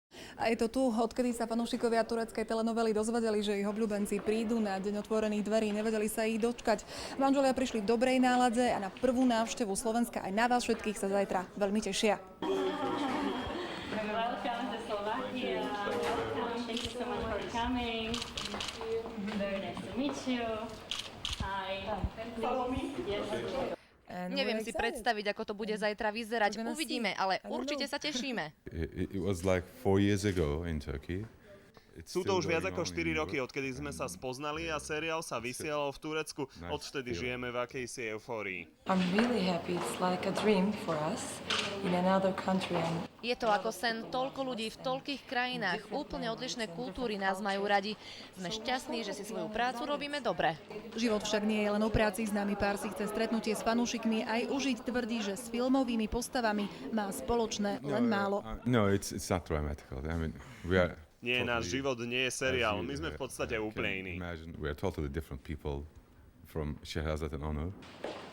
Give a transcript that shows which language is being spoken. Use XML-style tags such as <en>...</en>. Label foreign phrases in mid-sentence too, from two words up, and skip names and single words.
<sk>A je to tu, odkedy sa fanúšikovia tureckej telenovely dozvedeli, že ich obľúbenci prídu na deň otvorených dverí, nevedeli sa ich dočkať. Manželia prišli v dobrej nálade a na prvú návštevu Slovenska aj na vás všetkých sa zajtra veľmi tešia.</sk> <en>Welcome to Slovakia. Welcome. Thank you so much for coming. Very nice to meet you. Hi. Follow me. Yes.</en> <sk>Neviem si predstaviť, ako to bude zajtra vyzerať. Uvidíme, ale určite sa tešíme.</sk> <en>It was like 4 years ago in Turkey.</en> <sk>Sú to už viac ako 4 roky, odkedy sme sa spoznali a seriál sa vysielal v Turecku. Odvtedy žijeme v akejsi eufórii.</sk> <en>I'm really happy. It's like a dream for us in another country.</en> <sk>Je to ako sen, toľko ľudí v toľkých krajinách, úplne odlišné kultúry nás majú radi. Sme šťastní, že si svoju prácu robíme dobre. Život však nie je len o práci, známy pár si chce stretnutie s fanúšikmi aj užiť, tvrdí, že s filmovými postavami má spoločné len málo.</sk> <en>No, it's not dramatical. I mean, we are</en> <sk>Nie, náš život nie je seriál, my sme v podstate úplne iní.</sk> <en>Imagine we are totally different people from Shehrazad and Onur.</en>